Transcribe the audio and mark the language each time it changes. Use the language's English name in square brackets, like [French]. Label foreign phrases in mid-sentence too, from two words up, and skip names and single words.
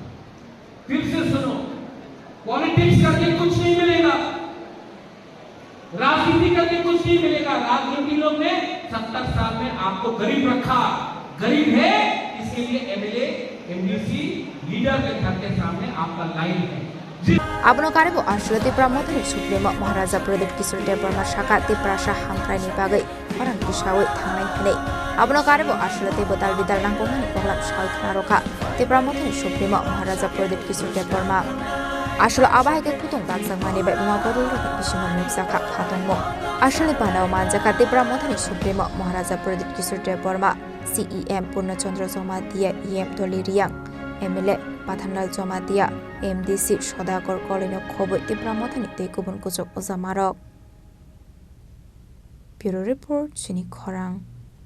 [Hindi] फिर से सुनो, पॉलिटिक्स करके कुछ नहीं मिलेगा, राजनीति करके कुछ नहीं मिलेगा। राजनीति लोग ने 70 साल में आपको गरीब रखा, गरीब है इसके लिए एमएलए, एमडीसी, लीडर के घर के सामने आपका लाइन है। [Kok Borok] Abono karebo aslo Tipra Mothani Supremo Maharaja Pradip Kishore Devarma Shaka Tiprasa Hamkraini Bagai Orang Kisawai Thangnai Hanei Abono karebo aslo Tibodal Bidal Nangkomani Poglam Shawai Khnaroka Tipra Mothani Supremo Maharaja Pradip Kishore Devarma Aslo Abahake Kutung Bagsang Mani Bai Buma Bodol Roka Kishima Mipsaka Khatongmo Aslo Panau Manjaka Tipra Mothani Supremo Maharaja Pradip Kishore Devarma CEM Purna Chandra Somatia EM Toliriang MLA Pathanal Jomatia MDC Shodakor Kolino Kobo Tipra Mothani Tekubun Kujok Ozamarok [English] Bureau Report [Kok Borok] Chini Khorang